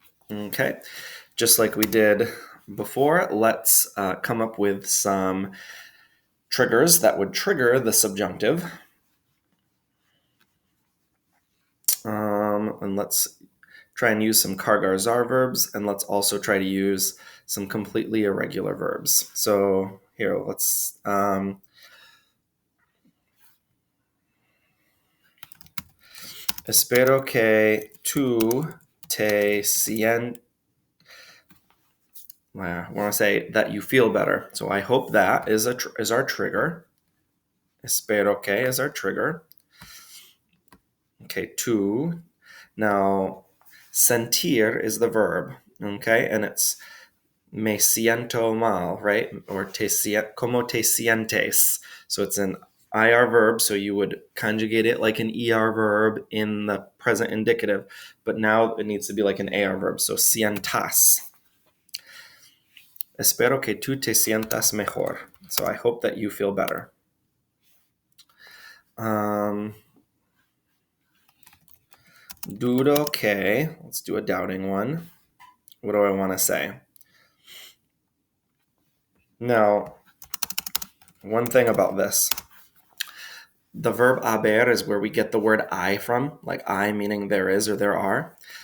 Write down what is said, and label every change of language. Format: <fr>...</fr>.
<en>Okay, just like we did before, let's come up with some triggers that would trigger the subjunctive. And let's try and use some Kargar-Zar verbs, and let's also try to use some completely irregular verbs. So here, let's</en> <es>espero que tú te sientas.</es> <en>We want to say that you feel better. So I hope that is our trigger.</en> <es>Espero que</es> <en>is our trigger. Okay, tú. Now, sentir is the verb. Okay, and it's</en> <es>me siento mal,</es> <en>right? Or</en> <es>como te sientes.</es> <en>So it's an IR verb, so you would conjugate it like an ER verb in the present indicative, but now it needs to be like an AR verb, so sientas.</en> <es>Espero que tú te sientas mejor.</es> <en>So I hope that you feel better.</en> <es>Dudo que,</es> <en>let's do a doubting one. What do I want to say? Now, one thing about this, the verb haber is where we get the word I from, like I meaning there is or there are.</en>